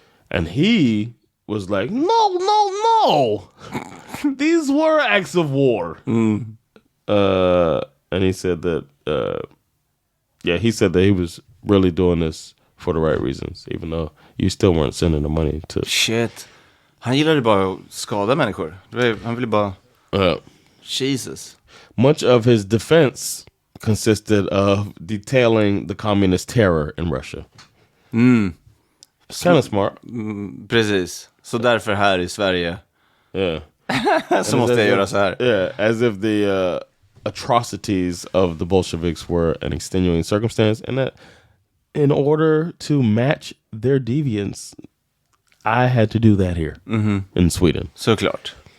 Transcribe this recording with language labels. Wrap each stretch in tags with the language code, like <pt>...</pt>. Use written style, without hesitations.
<en>And he was like, no. These were acts of war. And he said that, he said that he was really doing this for the right reasons, even though you still weren't sending the money to... Shit.</en> <sv>Han gillade bara att skada människor. Han ville bara... Jesus.</sv> <en>Much of his defense consisted of detailing the communist terror in Russia. It's kind of smart.</en> <sv>Precis. Så därför här i Sverige så måste jag göra så här.</sv> <en>Yeah, as if the atrocities of the Bolsheviks were an extenuating circumstance, and that in order to match their deviance, I had to do that here in Sweden.</en> <sv>Såklart.</sv>